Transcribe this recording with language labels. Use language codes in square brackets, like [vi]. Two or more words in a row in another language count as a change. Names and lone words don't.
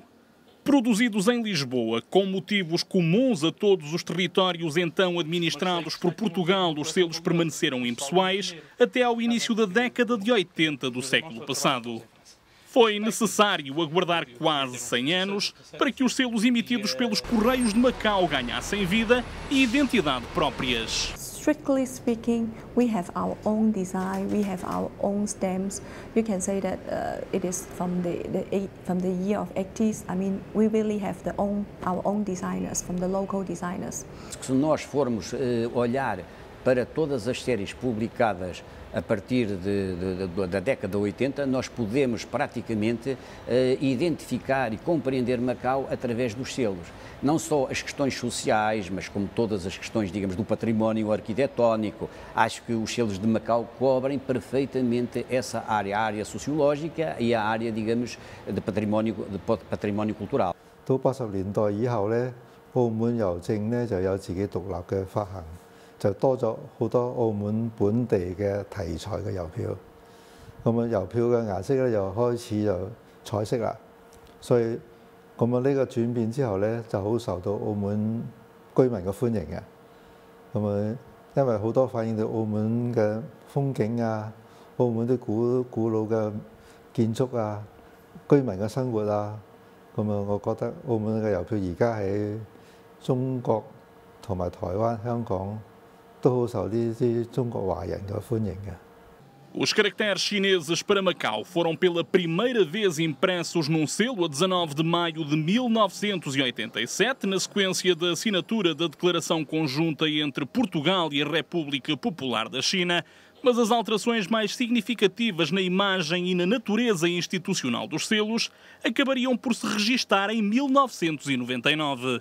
[pt] Produzidos em Lisboa, com motivos comuns a todos os territórios então administrados por Portugal, os selos permaneceram impessoais até ao início da década de 80 do século passado. Foi necessário aguardar quase 100 anos para que os selos emitidos pelos Correios de Macau ganhassem vida e identidade próprias. [en] Strictly speaking, we have our own design, we have our own stamps. You can say that it is from the year of 80s. I mean, we really have our own designers, from the local designers. [pt] Se nós formos olhar para todas as séries publicadas a partir da década de 80, nós podemos praticamente identificar e compreender Macau através dos selos. Não só as questões sociais, mas como todas as questões, digamos, do património arquitetónico. Acho que os selos de Macau cobrem perfeitamente essa área, a área sociológica e a área, digamos, de património cultural. [yue] 到80年代以後咧，澳門郵政咧就有自己獨立嘅發行，就多咗好多澳門本地嘅題材嘅郵票。咁啊，郵票嘅顏色咧又開始就彩色啦，所以咁啊呢個轉變之後咧就好受到澳門居民嘅歡迎嘅。咁啊，因為好多反映到澳門嘅風景啊，澳門啲古老嘅建築啊，居民嘅生活啊。咁啊，我覺得澳門嘅郵票而家喺中國同埋台灣、香港都好受呢啲中國華人嘅歡迎嘅。 [pt] Os caracteres chineses para Macau foram pela primeira vez impressos num selo a 19 de maio de 1987, na sequência da assinatura da Declaração Conjunta entre Portugal e a República Popular da China, mas as alterações mais significativas na imagem e na natureza institucional dos selos acabariam por se registar em 1999.